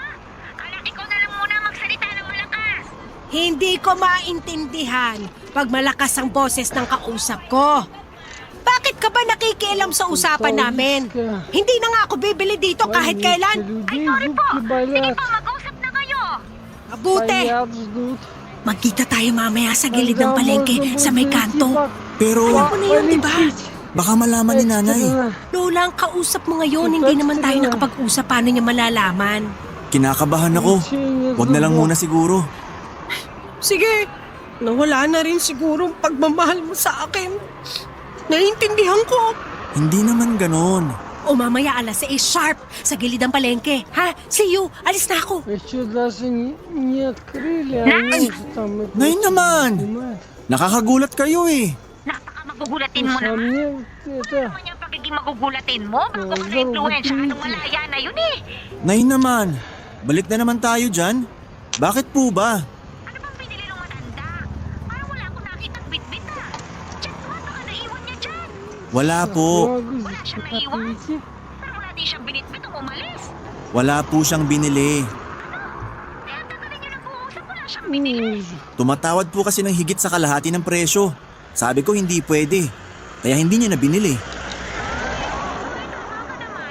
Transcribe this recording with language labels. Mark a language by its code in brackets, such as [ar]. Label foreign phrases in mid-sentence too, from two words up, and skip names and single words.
[tl] Kala ikaw na lang muna magsalita ng malakas. Hindi ko maintindihan pag malakas ang boses ng kausap ko. Bakit ka ba nakikialam sa usapan namin? Hindi na nga ako bibili dito kahit kailan. Ay, sorry po. Sige po, mag-usap na kayo. Mabuti. [ru] Стоят, ждут. [tl] Magkita tayo mamaya sa gilid ng palengke sa may kanto. Pero, Alam ko na yun, di ba? baka malaman ni nanay. Lola, ang kausap mo ngayon, hindi naman tayo nakapag-usap. Paano niya malalaman? Kinakabahan ako. Huwag na lang muna siguro. Sige, nawala na rin siguro ang pagmamahal mo sa akin. Naiintindihan ko. Hindi naman ganon. O mamaya alas 6 sharp sa gilid ng palengke. Ha? [en] See you. [tl] Alis na ako. [ru] Еще даже не открыли, а они уже там... это [tl] Nay naman! [ru] снимают. [tl] Nakakagulat kayo eh. Napaka-magugulatin mo [ru] Слушай, а [tl] naman. [ru] мне [tl] Ano [ru] это... [tl] naman yung pagiging magugulatin mo? Bago ka sa influensya, anong malaya na yun eh. Nay naman, balik na naman tayo dyan. Bakit po ba? Ano bang pinili ng matanda? Parang wala akong nakitang bitbit ah. Check mo, baka naiwan niya dyan. Wala po. [ru] Могу здесь [tl] siya [ru] как-то [tl] maiwan. [ru] идти. [tl] Parang wala din siyang binitbit o umalis. Wala po siyang binili. Kaya tagalin niyo nag-uusap, wala siyang [ru] Не [tl] binili. [ru] вижу. [tl] Tumatawad po kasi ng higit sa kalahati ng presyo. Sabi ko hindi pwede. Kaya hindi niya na binili. Tama ka naman.